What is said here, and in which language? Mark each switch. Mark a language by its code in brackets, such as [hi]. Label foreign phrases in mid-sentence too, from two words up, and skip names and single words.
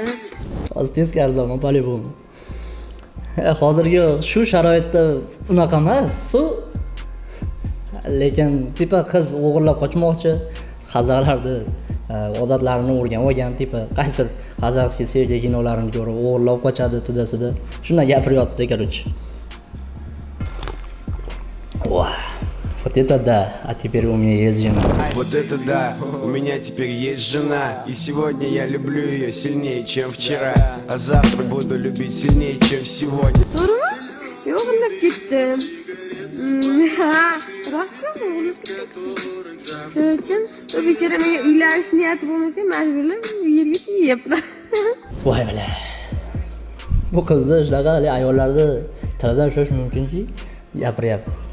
[uz] Hozir tezkor zamon polibon. Hozirgi shu sharoitda unaqa emas. Lekin tipa qiz o'g'irlab qochmoqchi, qazoqlarni odatlarini o'rganib olgan, tipa qaysi qozog'skiy seriya kinolarini ko'rib o'g'irlab qochadi tudasida. Shunday gapiryapti, [ru] короче. Вот это да, а теперь у меня есть жена. Вот это да, у меня теперь есть жена. И сегодня я люблю ее сильнее, чем вчера. А завтра буду любить сильнее, чем сегодня. [uz] To'g'rimi? Yo'q, undan ketdim. Rostmi? Shuning uchun bechora menga uylanish niyati bo'lmasa, majburlab yerga tegyapti. Voy bala. Bu qizni shunaqa ayollarni tilidan ushlash mumkinki, gapiryapti.